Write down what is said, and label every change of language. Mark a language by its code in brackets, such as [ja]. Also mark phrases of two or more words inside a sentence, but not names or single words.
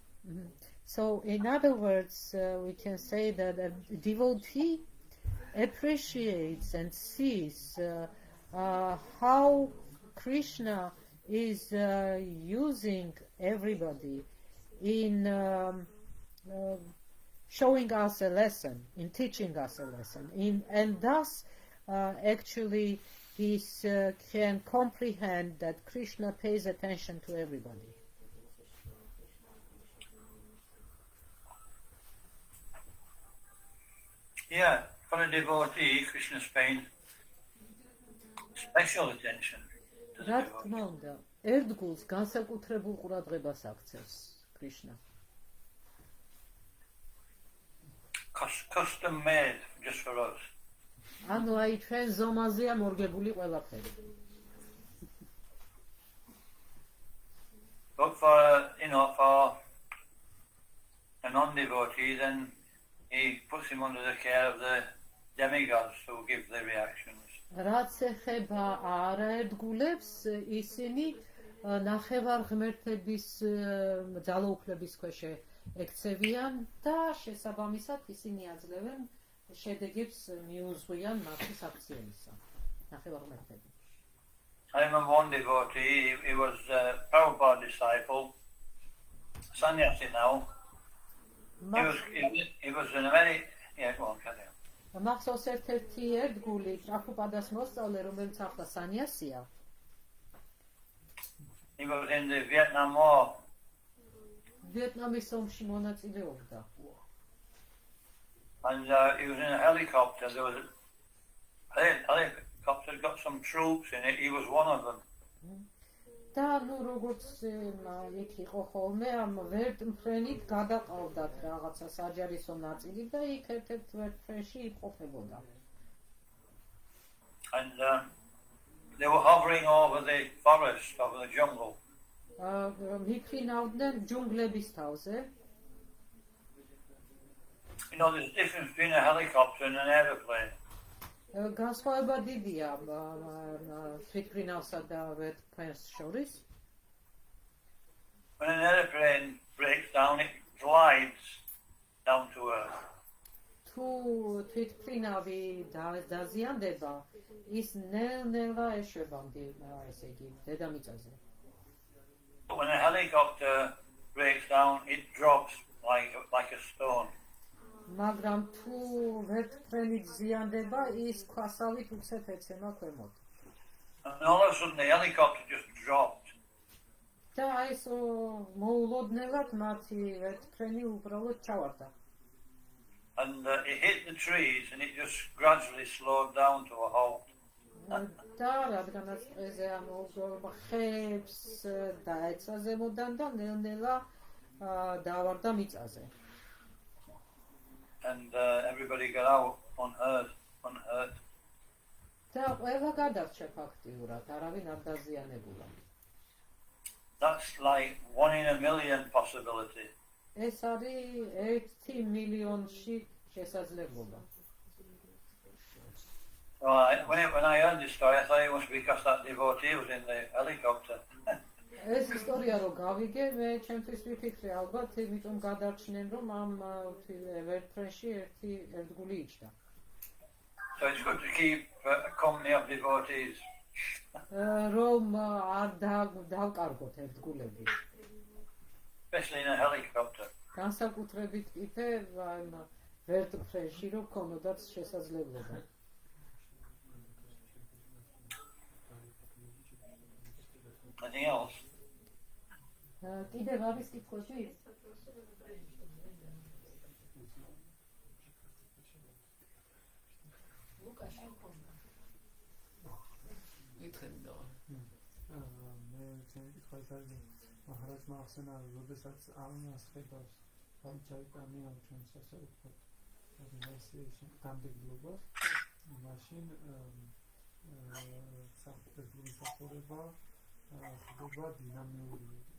[en] So in other words, we can say that a devotee appreciates and sees how Krishna is using everybody in showing us a lesson, in teaching us a lesson, and thus actually he can comprehend that Krishna pays attention to everybody. Yeah, for a devotee, Krishna is paying special attention to the [ka] რა [en] devotee. [ka] თქმა უნდა, ერთგულს განსაკუთრებულ ყურადღებას აქცევს Krishna. [en] Custom made just for us. [ka] ანუ აი ჩვენ ზომაზეა მორგებული ყველაფერი. [en] But for for a non-devotee, then he puts him under the care of the demigods who give the reactions. [ka] რაც ეხება არაერთგულებს, ისინი ნახევარ ღმერთების ძალაუფლების ქვეშ ექცევიან და შესაბამისად ისინი აძლევენ შედეგებს მიუძღვიან მათთვის აქციებისა. ნახევარ ღმერთები. [en] I remember one devotee, he was a Prabhupada disciple, sannyasi now. He was in a very, yeah, go on, carry on. [ka] მახსოვს ერთ-ერთი ერთგული ტრაფუპადას მოსწავლე, რომელიც ახლა სანიასია. [en] He was in the Vietnam War. [ka] ვიეტნამის ომში მონაწილეობდა. [en] And he was in a helicopter. There was a helicopter got some troops in it. He was one of them. [ka] და ნუ როგორც იქ იყო ხოლმე ამ ვერტმფრენით გადაყავდათ რაღაცა საჯარისო ნაწილი და იქ ერთ-ერთ ვერტმფრენში იმყოფებოდა. [en] And they were hovering over the forest, over the jungle. [ka] მიფრინავდნენ ჯუნგლების თავზე. [en] You know, there's a difference between a helicopter and an aeroplane. [ka] განსხვავება დიდია თვითმფრინავსა და ვერტმფრენს შორის. [en] When an aeroplane breaks down, it glides down to earth. [ka] თუ თვითმფრინავი დაზიანდება, ის ნელ-ნელა ეშვება ესე იგი დედამიწაზე. [en] But when a helicopter breaks down, it drops like a stone. [ka] მაგრამ თუ ვერტმფრენი ზიანდება, ის ქვასავით უცებ ეცემა ქვემოთ. [en] And all of a sudden the helicopter just dropped. [ka] და ეს მოულოდნელად მათი ვერტმფრენი უბრალოდ ჩავარდა. [en] And it hit the trees and it just gradually slowed down to a halt. [ka] და რადგანაც ტყეზე ხეებს დაეცა ზემოდან და ნელ-ნელა დავარდა მიწაზე. [en] And everybody got out unhurt. [ka] და ყველა გადარჩა ფაქტიურად, არავინ არ დაზიანებულა. [en] That's like 1 in a million possibility. [ka] ეს არის 1 მილიონში შესაძლებლობა. [en] When I heard this story, I thought it must be because that devotee was in the helicopter. [ka] ეს ისტორია რო გავიგე, მე ჩემთვის ვიფიქრე, ალბათ იმიტომ გადარჩნენ, რომ ამ ვერტმფრენში ერთგული იჯდა. [en] So it's good to keep a company of devotees. [ka] რომ არ დავკარგოთ ერთგულები. [en] Especially in a helicopter. [ka] განსაკუთრებით კიდე ვერტმფრენში რო ქონოდაც შესაძლებლობა. [en] Anything else? [ka] კიდევ არის კითხვები? მე კითხვის არის მაჰარაჯმა ახსენა, როდესაც ამას ხედავს ჩაიტანია ჩვენს ასე ვთქვათ ორგანიზაციის გამდიდრებას, მაშინ საფუძვლის სახურება ხდება დინამიური